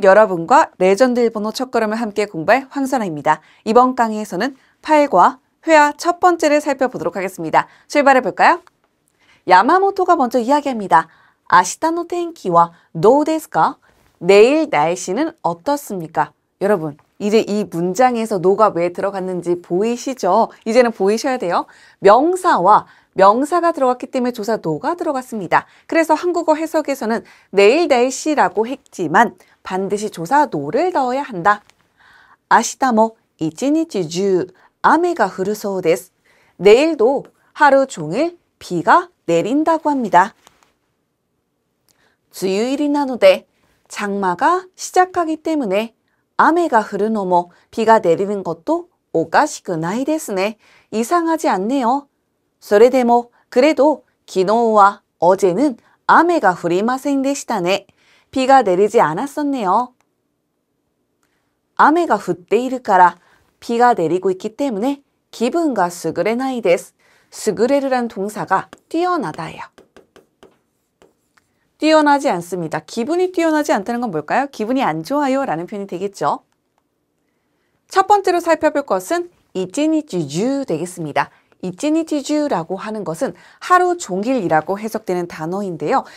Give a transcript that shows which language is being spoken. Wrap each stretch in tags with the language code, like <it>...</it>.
<ko>여러분과 레전드 일본어 첫걸음을 함께 공부할 황선아입니다. 이번 강의에서는 8과 회화 첫 번째를 살펴보도록 하겠습니다. 출발해 볼까요? 야마모토가 먼저 이야기합니다.</ko> <ja>아시타노 텐키와どうですか?</ja> <ko>내일 날씨는 어떻습니까? 여러분, 이제 이 문장에서 노가 왜 들어갔는지 보이시죠? 이제는 보이셔야 돼요. 명사와 명사가 들어갔기 때문에 조사 노가 들어갔습니다. 그래서 한국어 해석에서는 내일 날씨라고 했지만 반드시 조사 노를 넣어야 한다.</ko> <ja>明日も一日中雨が降るそうです.</ja> <ko>내일도 하루 종일 비가 내린다고 합니다.</ko> <ja>梅雨入りなので</ja> <ko>장마가 시작하기 때문에</ko> <ja>雨が降るのも</ja> <ko>비가 내리는 것도</ko> <ja>おかしくないですね.</ja> <ko>이상하지 않네요.</ko> <ja>それでも</ja> <ko>그래도</ko> <ja>昨日は</ja> <ko>어제는</ko> <ja>雨が降りませんでしたね.</ja> <ko>비가 내리지 않았었네요.</ko> <ja>雨が降っているから</ja> <ko>비가 내리고 있기 때문에 기분가</ko> <ja>優れないです.</ja> <ko>優れる란 동사가 뛰어나다예요. 뛰어나지 않습니다. 기분이 뛰어나지 않다는 건 뭘까요? 기분이 안 좋아요 라는 표현이 되겠죠. 첫 번째로 살펴볼 것은 一日中 되겠습니다. 一日中라고 하는 것은 하루 종일이라고 해석되는 단어인데요.</ko>